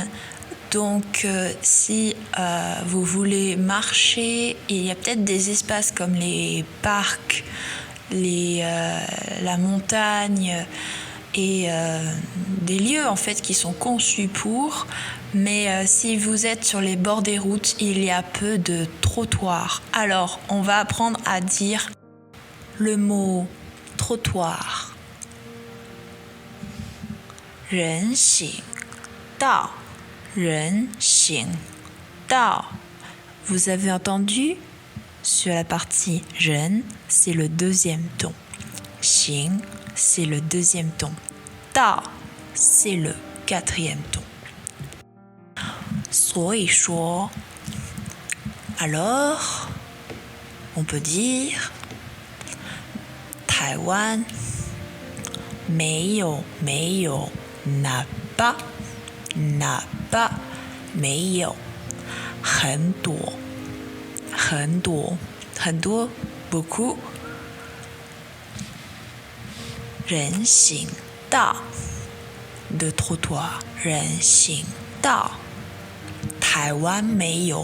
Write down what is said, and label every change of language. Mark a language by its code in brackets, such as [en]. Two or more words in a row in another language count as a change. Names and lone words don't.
[fr] Donc, si vous voulez marcher, il y a peut-être des espaces comme les parcs, la montagne et des lieux en fait qui sont conçus pour. Mais si vous êtes sur les bords des routes, il y a peu de trottoirs. Alors, on va apprendre à dire le mot trottoir. [zh] 人行道, 人行道. [fr] Vous avez entendu? Sur la partie 人, c'est le deuxième ton. 行, c'est le deuxième ton. 道, c'est le quatrième ton. [zh] 所以说, [fr] alors, on peut dire [zh] 台湾没有 [fr] n'a pas [zh] 没有很多 beaucoup 人行道 [fr] de trottoir [zh] 人行道台湾没有